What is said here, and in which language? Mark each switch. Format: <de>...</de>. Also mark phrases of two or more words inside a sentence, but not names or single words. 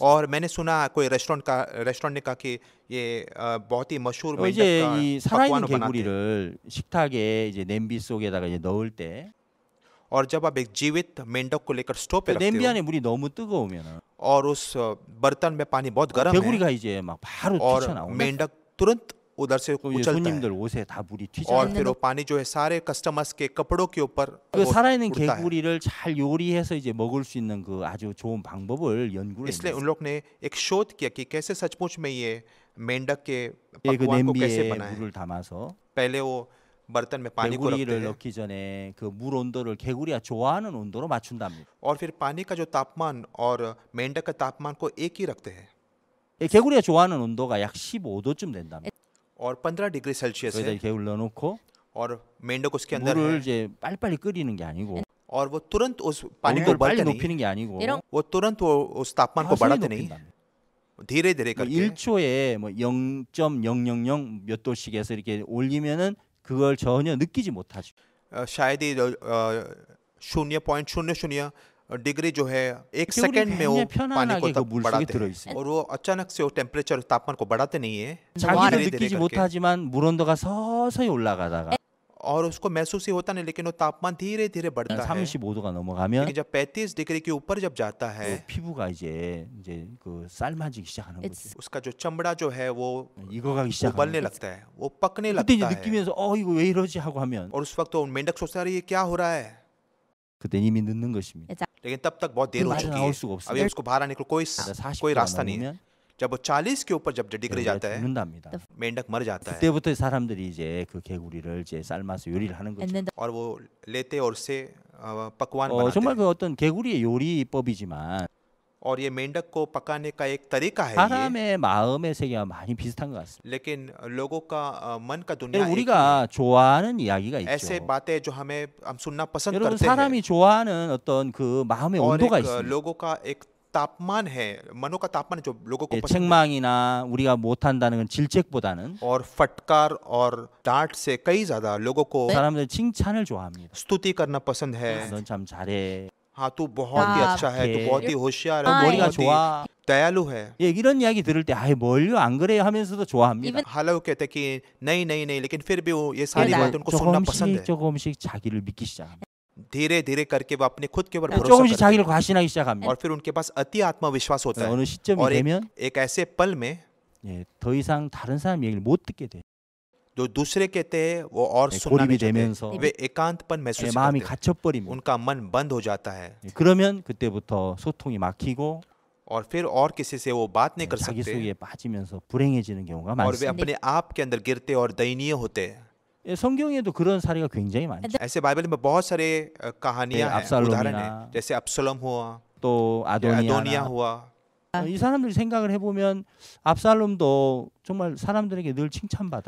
<hi>और मैंने सुना कोई रेस्टोरेंट ने कहा कि ये बहुत ही मशहूर मेंढक</hi> <ko>이제</ko> <hi>का</hi> <ko>이 살아있는</ko> <hi>पकवान बनाते हैं</hi> <ko>개구리를 식탁에 이제 냄비 속에다가 이제 넣을 때</ko> <hi>और जब आप एक जीवित मेंढक को लेकर स्टोव पे</hi> <ko>그</ko> <hi>रखते</hi> <ko>냄비</ko> <hi>हो</hi> <ko>안에 물이 너무 뜨거우면</ko> <hi>और उस बर्तन में पानी बहुत गर्म है</hi> <ko>개구리가 이제 막 바로</ko> <hi>और</hi> <ko>튀쳐나오고</ko> <hi>मेंढक तुरंत उधर से</hi> <ko>또 이제</ko> <hi>उछलता है</hi> <ko>손님들 옷에 다 물이 튀져.</ko> <hi>और फिर वो पानी जो है सारे कस्टमर्स के कपड़ों के ऊपर</hi> <ko>그</ko> <hi>वो</hi> <ko>살아있는</ko> <hi>उड़ता है।</hi> <ko>개구리를 잘 요리해서 이제 먹을 수 있는 그 아주 좋은 방법을 연구를</ko> <hi>इसलिए</hi> <ko>했어요.</ko> <hi>उन लोग ने एक शोध किया कि कैसे सचमुच में ये मेंढक के</hi> <ko>예, 그</ko> <hi>पकवान को कैसे</hi> <ko>냄비에</ko> <hi>बनाए।</hi> <ko>물을 담아서</ko> <hi>पहले वो बर्तन में पानी को रखते</hi> <ko>개구리를</ko> <hi>हैं</hi> <ko>넣기 전에 그 물 온도를 개구리가 좋아하는 온도로 맞춘답니다.</ko> <hi>और फिर पानी का जो तापमान और मेंढक का तापमान को एक ही रखते हैं</hi> <ko>예, 개구리가 좋아하는 온도가 약 15도쯤 된답니다.</ko> <hi>और 15</hi> <en>degree Celsius</en> <ko>거기다</ko> <hi>है</hi> <ko>개구리 넣어놓고</ko> <hi>और मेंढक उसके अंदर</hi> <ko>물을</ko> <hi>है</hi> <ko>이제 빨리빨리 끓이는 게 아니고</ko> <hi>और वो तुरंत उस पानी को</hi> <ko>온도를 빨리</ko> <hi>बढ़ते नहीं,</hi> <ko>높이는 게 아니고</ko> <hi>वो तुरंत वो उस तापमान को</hi> <ko>서서히</ko> <hi>बढ़ाते नहीं,</hi> <ko>높인답니다.</ko> <hi>धीरे धीरे</hi> <ko>뭐</ko> <hi>करके</hi> <ko>1초에 뭐 0.000 몇 도씩 해서 이렇게 올리면은 그걸 전혀 느끼지 못하죠.</ko> <hi>शायद ही 0.00 डिग्री जो है एक</hi> <ko>개구리</ko> <hi>सेकंड में वो</hi> <ko>굉장히</ko> <hi>पानी को</hi> <ko>편안하게 그</ko> <hi>तब</hi> <ko>물 속에</ko> <hi>बढ़ाते</hi> <ko>들어</ko> <hi>हैं</hi> <ko>있어요.</ko> <hi>और वो अचानक से वो टेम्परेचर तापमान को बढ़ाते नहीं है</hi> <ko>자기도</ko> <hi>धीरे</hi> <ko>느끼지</ko> <hi>करके।</hi> <ko>못하지만 물 온도가 서서히 올라가다가</ko> <hi>और उसको महसूस ही होता नहीं लेकिन वो तापमान धीरे धीरे बढ़ता है</hi> <ko>35도가 넘어가면</ko> <hi>लेकिन जब 35 डिग्री के ऊपर जब जाता है</hi> <ko>그 피부가 이제 그 삶아지기 시작하는 거죠.</ko> <en>It's</en> <hi>उसका जो चमड़ा जो है वो</hi> <ko>익어가기 시작하는</ko> <hi>उबलने</hi> <ko>거죠.</ko> <hi>लगता है, वो पकने</hi> <ko>그때 이제</ko> <hi>लगता है</hi> <ko>느끼면서 이거 왜 이러지 하고 하면</ko> <hi>और उस वक्त तो मेंढक सोचता है ये क्या हो रहा है,</hi> <ko>그때 이미 늦는 것입니다.</ko> <hi>लेकिन तब तक बहुत देर हो</hi> <ko>बाहर</ko> <hi>चुकी</hi> <ko>ना올</ko> <hi>है,</hi> <ko>수가 없어요.</ko> <hi>अभी उसको बाहर आने को कोई</hi> <ko>40도가</ko> <hi>रास्ता नहीं है।</hi> <ko>넘으면</ko> <hi>जब वो 40 के ऊपर जब डिग्री</hi> <ko>개구리가</ko> <hi>जाता है</hi> <ko>죽는답니다.</ko> <hi>मेंढक मर जाता है</hi> <ko>그때부터 사람들이 이제 그 개구리를 이제 삶아서 요리를 하는 거죠.</ko> <en>and then</en> <hi>और वो लेते और उससे पकवान बनाते</hi> <ko>정말</ko> <hi>हैं</hi> <ko>그 어떤 개구리의 요리법이지만</ko> <hi>और ये मेंढक को पकाने का एक तरीका है ये,</hi> <ko>사람의 마음의 세계와 많이 비슷한 것 같습니다.</ko> <hi>लेकिन लोगों का मन का दुनिया एक</hi> <ko>우리가 좋아하는 이야기가</ko> <hi>ऐसे</hi> <ko>있죠.</ko> <hi>बातें जो हम सुनना पसंद</hi> <ko>여러분</ko> <hi>करते हैं</hi> <ko>사람이 좋아하는 어떤 그 마음의</ko> <hi>और</hi> <ko>온도가</ko> <hi>एक</hi> <ko>있습니다.</ko> <hi>लोगों का एक तापमान है, मनो का तापमान है जो लोगों को</hi> <ko>예,</ko> <hi>पसंद है</hi> <ko>책망이나 우리가 못한다는 건 질책보다는</ko> <hi>और फटकार और डांट से कई ज्यादा लोगों को</hi> <ko>사람들 칭찬을 좋아합니다.</ko> <hi>स्तुति करना पसंद है।</hi> <ko>넌 참 잘해.</ko> <hi>हाँ तू बहुत ही अच्छा है, तू बहुत ही होशियार है,</hi> <ko>머리가</ko> <hi>बहुत ही</hi> <ko>좋아.</ko> <hi>दयालु है।</hi> <ko>예, 이런 이야기 들을 때 뭘요 안 그래요 하면서도 좋아합니다.</ko> <en>Even</en> <hi>हालांकि वो कहते हैं कि नहीं नहीं नहीं, लेकिन फिर भी वो ये सारी</hi> <en>Yeah.</en> <hi>बातें उनको सुनना पसंद है।</hi> <ko>조금씩 자기를 믿기 시작합니다.</ko> <hi>धीरे धीरे करके वो अपने खुद के ऊपर भरोसा</hi> <ko>조금씩</ko> <hi>करते</hi> <ko>자기를</ko> <hi>हैं</hi> <ko>과신하기 시작합니다.</ko> <hi>और फिर उनके पास अति आत्मविश्वास होता है</hi> <ko>어느 시점이</ko> <hi>और</hi> <ko>되면</ko> <hi>एक ऐसे पल में</hi> <ko>예, 더 이상 다른 사람 얘기를 못 듣게 돼.</ko> <hi>जो दूसरे कहते हैं वो और</hi> <ko>네,</ko> <hi>सुनना</hi> <ko>고립이</ko> <hi>नहीं चाहते,</hi> <ko>되면서</ko> <hi>वे एकांतपन</hi> <ko>예,</ko> <hi>महसूस</hi> <ko>마음이</ko> <hi>करते हैं,</hi> <ko>갇혀버립니다.</ko> <hi>उनका मन बंद हो जाता है</hi> <ko>예, 그러면 그때부터 소통이 막히고</ko> <hi>और फिर और किसी से वो बात नहीं</hi> <ko>예,</ko> <hi>कर</hi> <ko>자기</ko> <hi>सकते</hi> <ko>속에 빠지면서 불행해지는 경우가</ko> <hi>और वे</hi> <ko>많습니다.</ko> <hi>अपने आप के अंदर गिरते और दयनीय होते हैं।</hi> <ko>예, 성경에도 그런 사례가 굉장히 많죠.</ko> <hi>ऐसे बाइबल में बहुत सारे कहानियां</hi> <ko>네,</ko> <hi>हैं,</hi> <ko>압살롬이나</ko> <hi>उदाहरण है, जैसे अब्सलोम हुआ,</hi> <ko>또</ko> <hi>अदोनिया</hi> <ko>아도니아</ko> <hi>हुआ।</hi> <ko>이 사람들이 생각을 해보면 압살롬도 정말 사람들에게 늘 칭찬받았고</ko>